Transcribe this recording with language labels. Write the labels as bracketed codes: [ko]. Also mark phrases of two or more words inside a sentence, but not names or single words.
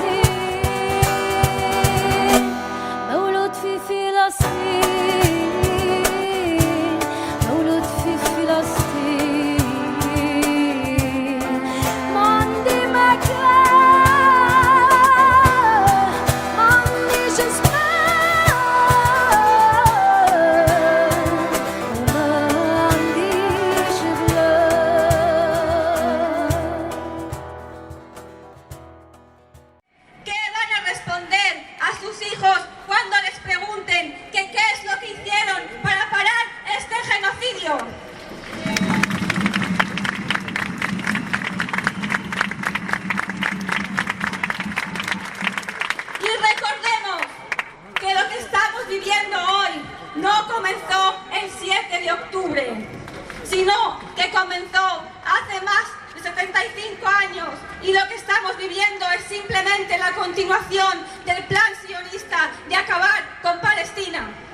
[ar] زين مولود في فلسطين مولود في فلسطين ما عندي مكان ما عنديش زمان وما عنديش بلاد. [es] ¿Qué van a responder a sus hijos cuando les pregunten que qué es lo que hicieron para parar este genocidio? Y recordemos que lo que estamos viviendo hoy no comenzó el 7 de octubre, sino que comenzó hace más de 75 años y lo que estamos viviendo es simplemente la continuación del plan sionista de acabar con Palestina.